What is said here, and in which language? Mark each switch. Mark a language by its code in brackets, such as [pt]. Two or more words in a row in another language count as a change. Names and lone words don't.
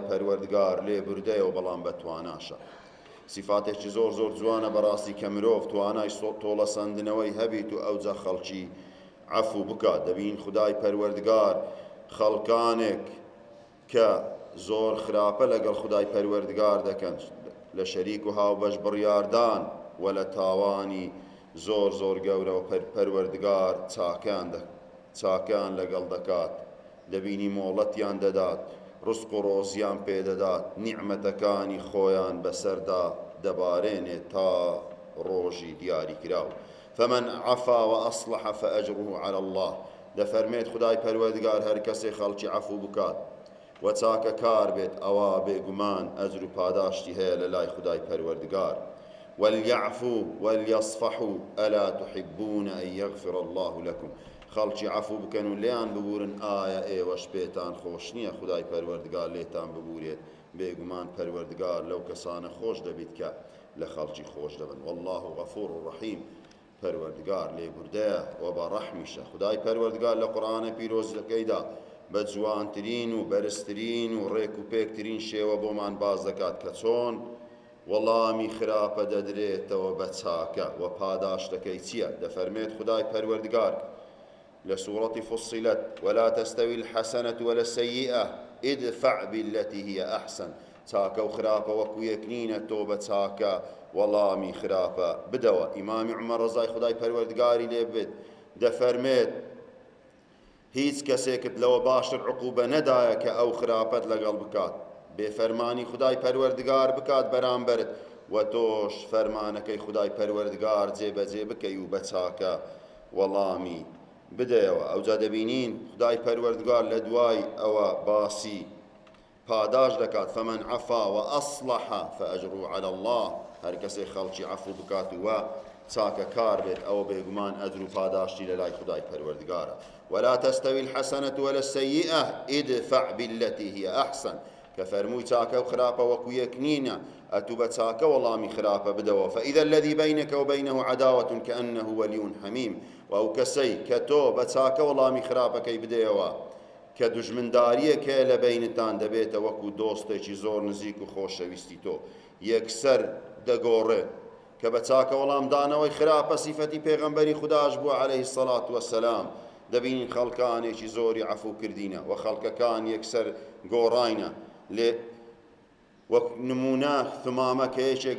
[ckb] پەروەردگار لێبوردەیە و بەڵام بەتواناشە سیفاتێکی زۆر زۆر جوانە بەڕاستی کە مرۆڤ توانای تۆڵەسەندنەوەی هەبیت و ئەوجا خەڵکی عەفو بکات دەبین خدای پەروەردگار خەڵکانێک کە زۆر خراپە لەگەڵ خدای پەروەردگار دەکەن لە شەریک و هاوبەش بڕیاردان و لە تاوانی زۆر زۆر گەورەوە پەروەردگار چاکان لەگەڵ دەکات دەبینی مۆڵەتیان دەدات ڕزق و ڕۆزیان پێدەدات نیعمەتەکانی خۆیان بەسەردا دەبارێنێت تا ڕۆژی دیاری کراو [ar] فمن عفا وأصلح فأجره على الله [ckb] دەفەرمێت خدای پەروەردگار هەر کەسێ خەڵکی عەفو بکات و چاکە کار بێت ئەوە بێگومان ئەجر و پاداشتی هەیە لە لای خدای پەروەردگار [ar] وليعفوا وليصفحوا ألا تحبون أن يغفر الله لكم [ckb] خەڵکی عەفو بکەن و لێیان ببورن ئایا ئێوەش پێتان خۆش نییە خدای پەروەردگار لێتان ببورێت بێگومان پەروەردگار لەو کەسانە خۆش دەبیت کە لە خەڵکی خۆش دەبن [ar] والله غەفوور ڕەحیم [ckb] پەروەردگار لێبوردەیە و بە ڕەحمیشە خدای پەروەردگار لە قورئانە پیرۆزەکەیدا بە جوانترین و بەرزترین و ڕێک و پێکترین شێوە بۆمان باز دەکات کە چۆن وەڵامی خراپە دەدرێتەوە بە چاکە و پاداشتەکەی چییە دەفەرمێت خدای پەروەردگار [ar] لسورة فصلت ولا تستوي الحسنة ولا السيئة ادفع بالتي هي أحسن [ckb] چاکە و خراپە وەکو یەکنینە تۆ بە چاکە وەڵامی خراپە بدەوە ئیمامی عومەر ڕەزای خدای پەروەردگاری لێ بێت دەفەرمێت هیچ کەسێکت لەوە باشتر عقوبە نەدایە کە ئەو خراپەت لەگەڵ بکات بێفەرمانی خدای پەروەردگار بکات بەرامبەرت و تۆش فەرمانەکەی خدای پەروەردگار جێبەجێ بکەی و بە چاکە وەڵامی بدەیەوە ئەوجا دەبینین خدای پەروەردگار لە دوای ئەوە باسی پاداش دەکات [ar] فمن عفا وأصلح فأجره على الله [ckb] هەر کەسێ خەڵکی عەفو بکات و چاکە کار بێت ئەوە بێگومان ئەجر و پاداشتی لە لای خدای پەروەردگارە [ar] ولا تستوي الحسنة ولا السيئة ادفع بالتي هي أحسن [ckb] کە فەرمووی چاکە و خراپە وەکو یەک نینە ئەتوو بە چاکە وەڵامی خراپە بدەوە [ar] فإذا الذي بينك وبينه عداوة كأنه ولي [ckb] حميم و ئەو کەسەی کە تۆ بە چاکە وەڵامی خراپەکەی بدەیەوە کە دوژمنداریەک هەیە لە بینتان دەبێتە وەکو دۆستێکی زۆر نزیک و خۆشەویستی تۆ یەکسەر دەگۆڕێت کە بە چاکە وەڵامدانەوەی خراپە سیفەتی پێغەمبەری خوداش بووە [ar] عەلەیهی السەڵات وەسەلام [ckb] دەبینین خەڵکانێکی زۆری عەفوکردینە و خەڵکەکان یەکسەر گۆڕاینە لێ وەک نمونە ثمامە کە یەکێک